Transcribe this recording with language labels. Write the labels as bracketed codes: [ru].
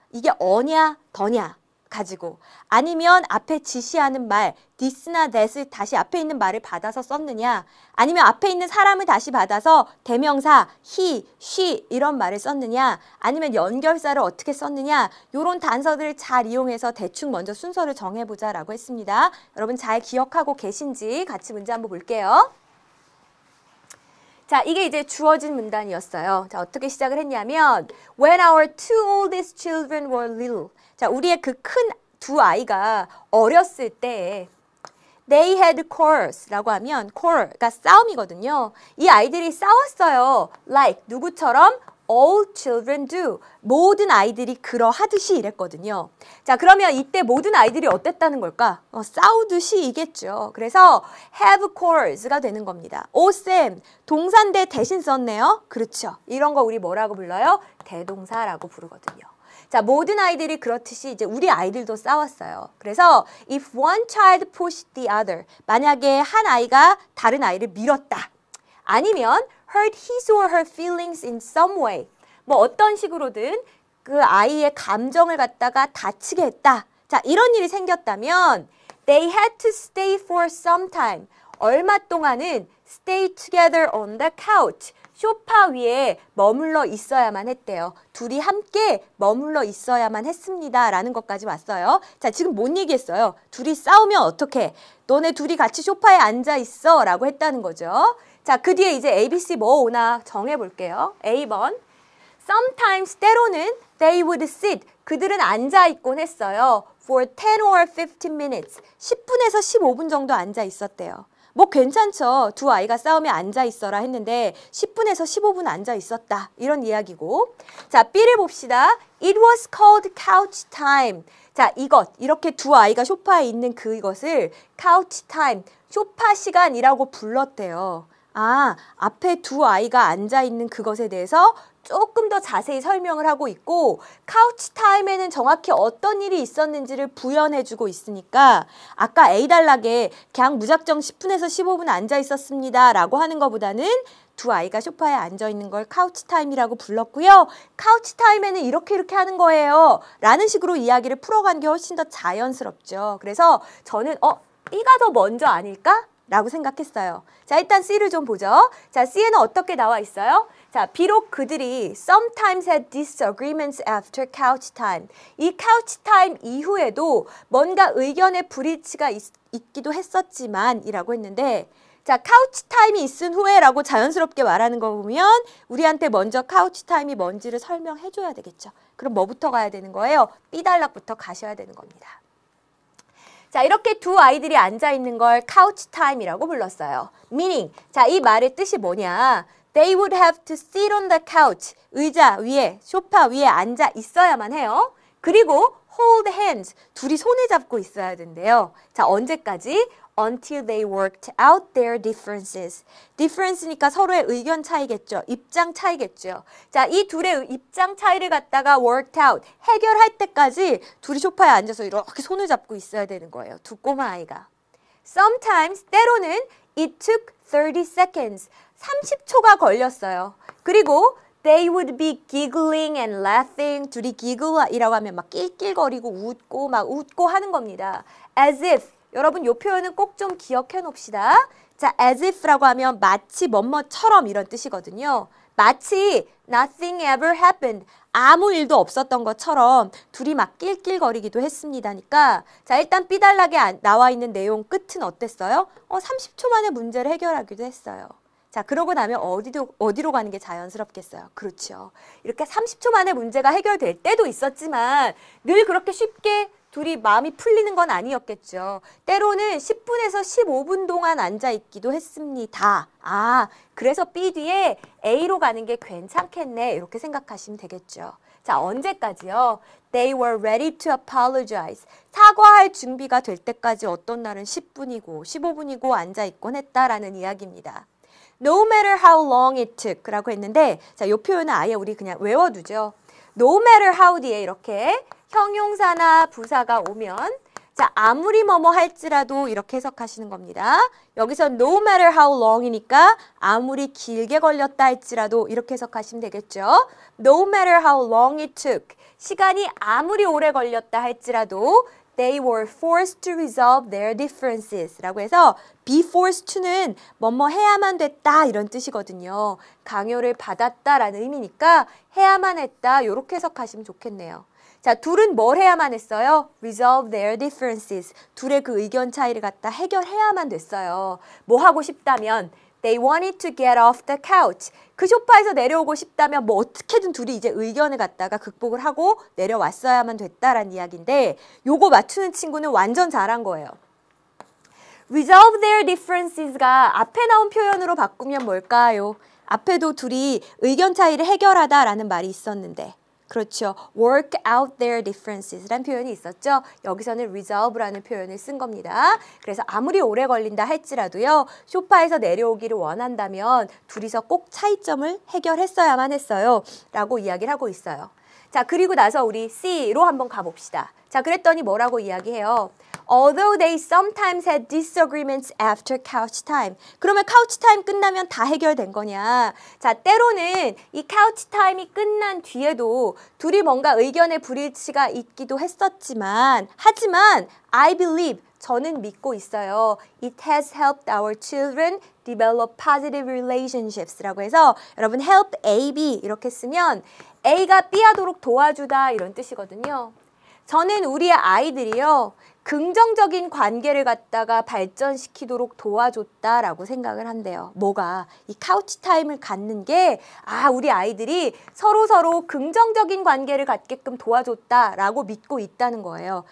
[ko] 이게 어냐, 더냐 가지고 아니면 앞에 지시하는 말, this나 that을 다시 앞에 있는 말을 받아서 썼느냐 아니면 앞에 있는 사람을 다시 받아서 대명사 he, she 이런 말을 썼느냐 아니면 연결사를 어떻게 썼느냐 이런 단서들을 잘 이용해서 대충 먼저 순서를 정해보자라고 했습니다. 여러분 잘 기억하고 계신지 같이 문제 한번 볼게요. 자, 이게 이제 주어진 문단이었어요. 자, 어떻게 시작을 했냐면 [en] When our two oldest children were little. [ko] 자, 우리의 그 큰 두 아이가 어렸을 때 [en] They had quarrels [ko] 라고 하면 quarrel가 싸움이거든요. 이 아이들이 싸웠어요. Like 누구처럼? [en] All children do. [ko] 모든 아이들이 그러하듯이 이랬거든요. 자, 그러면 이때 모든 아이들이 어땠다는 걸까? 싸우듯이이겠죠. 그래서 [en] have quarrels [ko] 가 되는 겁니다. 쌤, 동사인데 대신 썼네요. 그렇죠. 이런 거 우리 뭐라고 불러요? 대동사라고 부르거든요. 자, 모든 아이들이 그렇듯이 이제 우리 아이들도 싸웠어요. [en] 그래서 if one child pushed the other. [ko] 만약에 한 아이가 다른 아이를 밀었다. [en] 아니면 hurt his or her feelings in some way. [ko] 뭐 어떤 식으로든 그 아이의 감정을 갖다가 다치게 했다. 자, 이런 일이 생겼다면 [en] they had to stay for some time. [ko] 얼마 동안은 [en] stay together on the couch. [ko] 소파 위에 머물러 있어야만 했대요. 둘이 함께 머물러 있어야만 했습니다. 라는 것까지 왔어요. 자, 지금 뭔 얘기했어요? 둘이 싸우면 어떡해? 너네 둘이 같이 소파에 앉아 있어. 라고 했다는 거죠. 자, 그 뒤에 이제 A, B, C 뭐 오나 정해볼게요. A번. [en] Sometimes, 때로는 they would sit. [ko] 그들은 앉아 있곤 했어요. [en] For 10 or 15 minutes. [ko] 10분에서 15분 정도 앉아 있었대요. 뭐 괜찮죠. 두 아이가 싸움에 앉아 있어라 했는데 10분에서 15분 앉아 있었다. 이런 이야기고. 자, B를 봅시다. [en] It was called couch time. [ko] 자, 이렇게 두 아이가 소파에 있는 그것을 couch time, 소파 시간이라고 불렀대요. 앞에 두 아이가 앉아있는 그것에 대해서 조금 더 자세히 설명을 하고 있고 카우치 타임에는 정확히 어떤 일이 있었는지를 부연해주고 있으니까 아까 A 단락에 그냥 무작정 10분에서 15분 앉아있었습니다 라고 하는 것보다는 두 아이가 소파에 앉아있는 걸 카우치 타임이라고 불렀고요. 카우치 타임에는 이렇게 하는 거예요 라는 식으로 이야기를 풀어가는 게 훨씬 더 자연스럽죠. 그래서 저는 B가 더 먼저 아닐까? 라고 생각했어요. 자, 일단 C를 좀 보죠. 자, C에는 어떻게 나와 있어요? 자, 비록 그들이 [en] sometimes had disagreements after couch time. [ko] 이 couch time 이후에도 뭔가 의견의 불일치가 있기도 했었지만 이라고 했는데 자, couch time이 있은 후에라고 자연스럽게 말하는 거 보면 우리한테 먼저 couch time이 뭔지를 설명해 줘야 되겠죠. 그럼 뭐부터 가야 되는 거예요? B 단락부터 가셔야 되는 겁니다. 자, 이렇게 두 아이들이 앉아있는 걸 couch time이라고 불렀어요. meaning, 자, 이 말의 뜻이 뭐냐? [en] They would have to sit on the couch, [ko] 의자 위에, 소파 위에 앉아 있어야만 해요. 그리고 [en] hold hands, [ko] 둘이 손을 잡고 있어야 된대요. 자, 언제까지? [en] Until they worked out their differences. [ko] difference니까 서로의 의견 차이겠죠. 입장 차이겠죠. 자, 이 둘의 입장 차이를 갖다가 worked out, 해결할 때까지 둘이 소파에 앉아서 이렇게 손을 잡고 있어야 되는 거예요. 두 꼬마 아이가. [en] Sometimes, 때로는 it took 30 seconds. [ko] 30초가 걸렸어요. 그리고 [en] They would be giggling and laughing. [ko] 둘이 giggle이라고 하면 막 낄낄거리고 웃고 하는 겁니다. [en] As if. [ko] 여러분 이 표현은 꼭 좀 기억해 놓읍시다. 자, as if라고 하면 마치 뭐뭐처럼 이런 뜻이거든요. [en] 마치 nothing ever happened. [ko] 아무 일도 없었던 것처럼 둘이 막 낄낄거리기도 했습니다니까. 자, 일단 삐달라게 나와 있는 내용 끝은 어땠어요? 30초 만에 문제를 해결하기도 했어요. 자, 그러고 나면 어디로 가는 게 자연스럽겠어요? 그렇죠. 이렇게 30초 만에 문제가 해결될 때도 있었지만 늘 그렇게 쉽게 둘이 마음이 풀리는 건 아니었겠죠. 때로는 10분에서 15분 동안 앉아있기도 했습니다. 아, 그래서 B 뒤에 A로 가는 게 괜찮겠네. 이렇게 생각하시면 되겠죠. 자, 언제까지요? [en] They were ready to apologize. [ko] 사과할 준비가 될 때까지 어떤 날은 10분이고 15분이고 앉아있곤 했다라는 이야기입니다. [en] No matter how long it took [ko] 라고 했는데 자, 이 표현은 아예 우리 그냥 외워두죠. No matter how 뒤에 이렇게 형용사나 부사가 오면 자, 아무리 뭐뭐 할지라도 이렇게 해석하시는 겁니다. 여기서 no matter how long이니까 아무리 길게 걸렸다 할지라도 이렇게 해석하시면 되겠죠. [en] No matter how long it took. [ko] 시간이 아무리 오래 걸렸다 할지라도 [en] They were forced to resolve their differences [ko] 라고 해서 be forced to는 뭐뭐 해야만 됐다 이런 뜻이거든요. 강요를 받았다라는 의미니까 해야만 했다 이렇게 해석하시면 좋겠네요. 자, 둘은 뭘 해야만 했어요? [en] Resolve their differences. [ko] 둘의 그 의견 차이를 갖다 해결해야만 됐어요. 뭐 하고 싶다면 [en] They wanted to get off the couch. [ko] 그 소파에서 내려오고 싶다면 뭐 어떻게든 둘이 이제 의견을 갖다가 극복을 하고 내려왔어야만 됐다라는 이야기인데 요거 맞추는 친구는 완전 잘한 거예요. [en] Resolve their differences [ko] 가 앞에 나온 표현으로 바꾸면 뭘까요? 앞에도 둘이 의견 차이를 해결하다라는 말이 있었는데 그렇죠. [en] work out their differences [ko] 라는 표현이 있었죠. 여기서는 resolve라는 표현을 쓴 겁니다. 그래서 아무리 오래 걸린다 할지라도요. 소파에서 내려오기를 원한다면 둘이서 꼭 차이점을 해결했어야만 했어요. 라고 이야기를 하고 있어요. 자, 그리고 나서 우리 C로 한번 가봅시다. 자, 그랬더니 뭐라고 이야기해요? [en] Although they sometimes had disagreements after couch time. [ko] 그러면 couch time 끝나면 다 해결된 거냐? 자, 때로는 이 couch time이 끝난 뒤에도 둘이 뭔가 의견의 불일치가 있기도 했었지만 하지만 [en] I believe [ko] 저는 믿고 있어요. [en] It has helped our children develop positive relationships [ko] 라고 해서 여러분 help A, B 이렇게 쓰면 A가 B 하도록 도와주다 이런 뜻이거든요. 저는 우리 아이들이요. 긍정적인 관계를 갖다가 발전시키도록 도와줬다라고 생각을 한대요. 뭐가? 이 카우치 타임을 갖는 게 우리 아이들이 서로 긍정적인 관계를 갖게끔 도와줬다라고 믿고 있다는 거예요.